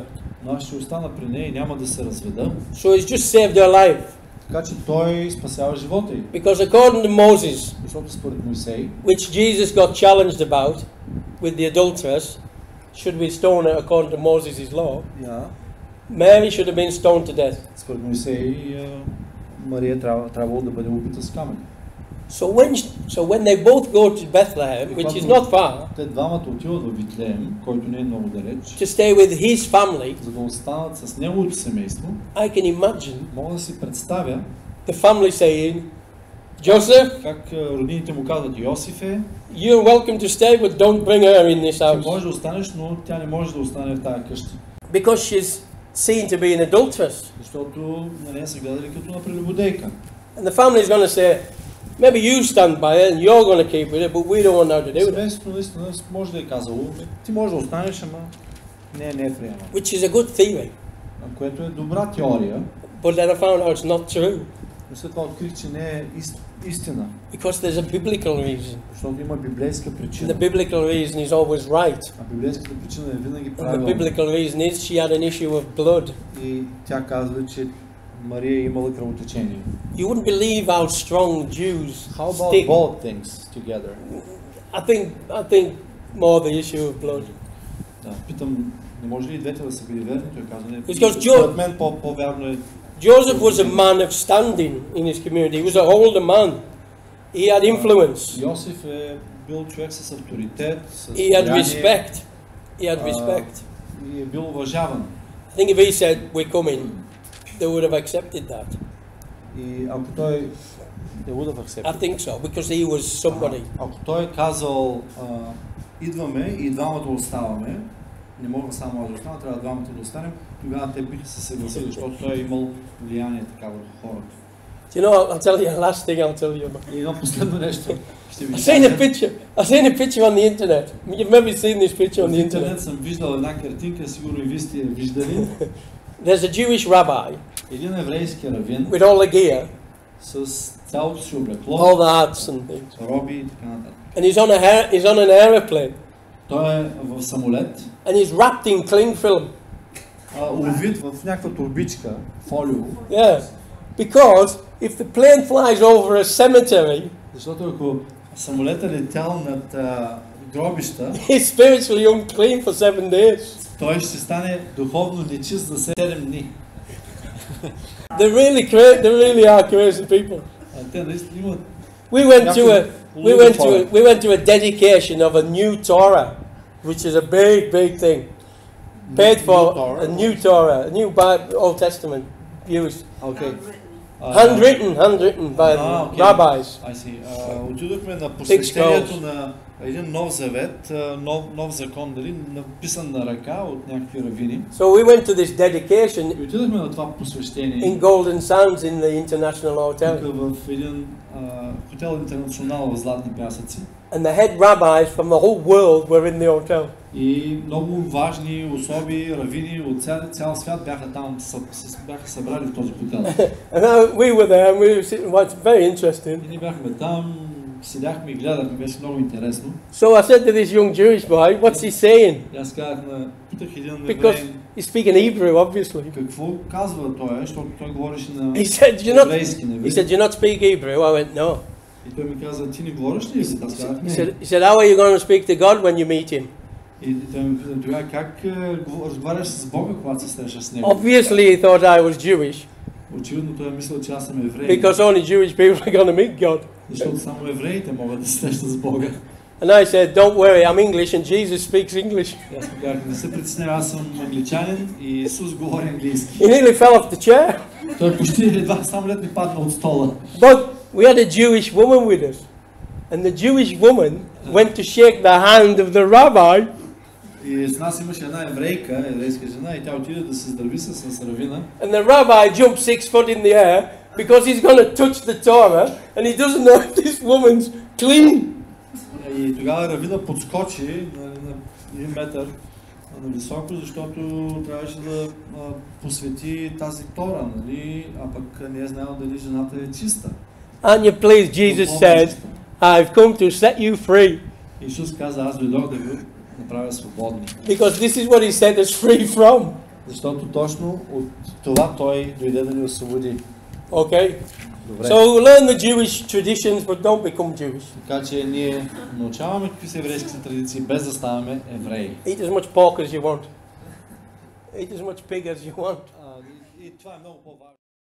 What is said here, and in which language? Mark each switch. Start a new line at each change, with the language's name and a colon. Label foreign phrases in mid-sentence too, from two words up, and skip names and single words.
Bulgarian: Но аз ще остана при нея и няма да се разведа.
English: So he's just saved her life.
Bulgarian: Така че той спасява живота й.
English: Because according to Moses,
Bulgarian: защото според Мойсей,
English: which Jesus got challenged about with the adulteress, should we stone her according to Moses' law? Yeah. Mary should have been stoned to death.
Bulgarian: Според Мойсей, Мария трябвало да бъде убита с камъни.
English: So when they both go to Bethlehem, which is not far,
Bulgarian: те двамата отиват в Витлеем, който не е много далеч,
English: to stay with his family,
Bulgarian: за да останат с неговото семейство,
English: I can imagine
Bulgarian: мога да си представя
English: the family saying, Joseph,
Bulgarian: как роднините му казват: Йосифе,
English: you're welcome to stay, but don't bring her in this house.
Bulgarian: Ти можеш да останеш, но тя не може да остане в тази къща.
English: Because she's seen to be an adulteress.
Bulgarian: Защото на нея са гледали като на прелюбодейка.
English: And the family is going to say, maybe you stand by it and you're going to keep with it, but we don't want her to do that.
Bulgarian: Семейството наистина може да е казало: ти можеш да останеш, ама не е приема.
English: Which is a good theory.
Bulgarian: Което е добра теория.
English: But then I found out it's not true.
Bulgarian: Но след това открих, че не е истина.
English: Because there's a biblical reason.
Bulgarian: Защото има библейска причина.
English: The biblical reason is always right.
Bulgarian: А библейската причина е винаги
English: The
Bulgarian: правилна.
English: biblical reason is she had an issue of blood.
Bulgarian: И тя казва, че Мария е имала кръвотечение.
English: You wouldn't believe how strong Jews How about stick. both things together? I think more the issue of blood.
Bulgarian: Да, питам, не може ли и двете да са били верни? Той казва: не.
English: Because
Bulgarian: Според мен по-вярно е.
English: Joseph was a man of standing in his community. He was an older man. He had influence.
Bulgarian: Йосиф е бил човек с авторитет, с
English: He had respect. He had respect.
Bulgarian: И е бил уважаван.
English: I think if he said, we're coming, they would have accepted that.
Bulgarian: И ако той
English: I think so, because he was somebody.
Bulgarian: Ако той е казал: идваме и двамата оставаме, не мога само аз да остана, трябва двамата да останем, тогава те биха се съгласили, защото той е имал влияние така върху хората.
English: Do you know, I'll tell you, last thing I'll tell you about.
Bulgarian: И едно последно нещо ще ви
English: I've seen a picture on the internet. You've maybe seen this picture on the
Bulgarian: В интернет
English: internet.
Bulgarian: съм виждал една картинка, сигурно и вие сте я виждали.
English: There's a Jewish rabbi
Bulgarian: Един еврейски равин
English: with all the gear,
Bulgarian: с цялото си облекло,
English: all the hats and things.
Bulgarian: роби и така нататък.
English: And he's on an aeroplane.
Bulgarian: Той е в самолет,
English: And he's wrapped in cling film.
Bulgarian: увит в някаква турбичка, фолио.
English: Yeah. Because if the plane flies over a cemetery,
Bulgarian: Защото ако самолетът летял над гробища,
English: he's spiritually unclean for 7 days.
Bulgarian: той ще стане духовно нечист за 7 дни.
English: They really are crazy people.
Bulgarian: Те наистина имат.
English: We went to a dedication of a new Torah, which is a big thing. Paid for Torah? a new Torah, a new Old Testament used. Okay. Handwritten by okay. rabbis. I see.
Bulgarian: Отидохме на посвещението на един нов завет, нов закон, дали, написан на ръка от някакви равини.
English: So we went to this dedication
Bulgarian: И отидохме на това посвещение.
English: in Golden Sands in the International Hotel.
Bulgarian: Тук в един хотел интернационал в Златни пясъци.
English: And the head rabbis from the whole world were in the hotel.
Bulgarian: И много важни особи, равини от цял свят бяха там, бяха събрали в този хотел.
English: And we were there and we were sitting, well, it's very interesting.
Bulgarian: И ние бяхме там, седяхме и гледахме, беше много интересно.
English: So I said to this young Jewish boy, what's he saying?
Bulgarian: И аз казах питах един
English: Because
Bulgarian: евреин,
English: he's speaking Hebrew, obviously.
Bulgarian: какво казва той, защото той говореше на
English: He said,
Bulgarian: еврейски, на
English: he said, do you not speak Hebrew? I went, no.
Bulgarian: И той ми каза, ти не говориш ли? Аз казах,
English: He
Bulgarian: не.
English: said, how are you going to speak to God when you meet him?
Bulgarian: И той ми пита, тогава как разговаряш с Бога, когато се срещаш с Него?
English: Obviously he thought I was Jewish,
Bulgarian: Очевидно той е мислил, че аз съм еврей.
English: because only Jewish people are going to meet God.
Bulgarian: Защото само евреите могат да се срещат с Бога.
English: And I said, don't worry, I'm English and Jesus speaks English.
Bulgarian: И аз му казах, не се притеснявай, аз съм англичанин и Исус говори английски.
English: He nearly fell off the chair.
Bulgarian: Той почти едва само лед ми падна от стола.
English: But we had a Jewish woman with us. And the Jewish woman went to shake the hand of the rabbi.
Bulgarian: И с нас имаше една еврейска жена, и тя отиде да се здрави с равина.
English: And the rabbi jumped 6 foot in the air because he's going to touch the Torah and he doesn't know if this woman's clean.
Bulgarian: И тогава равина подскочи на 1 метър на високо, защото трябваше да посвети тази Тора, нали? А пък не е знаел дали жената е чиста.
English: And you please, Jesus said, I've come to set you free.
Bulgarian: Исус каза, аз дойдох да ви направя свободни.
English: Because this is what he set us free from.
Bulgarian: Защото точно от това той дойде да ни освободи.
English: Okay?
Bulgarian: Добре.
English: So learn the Jewish traditions, but don't become Jewish.
Bulgarian: Така че ние научаваме какви са еврейските традиции, без да ставаме евреи.
English: Eat as much pork as you want. Eat as much pig as you want.
Bulgarian: И това е много по-важно.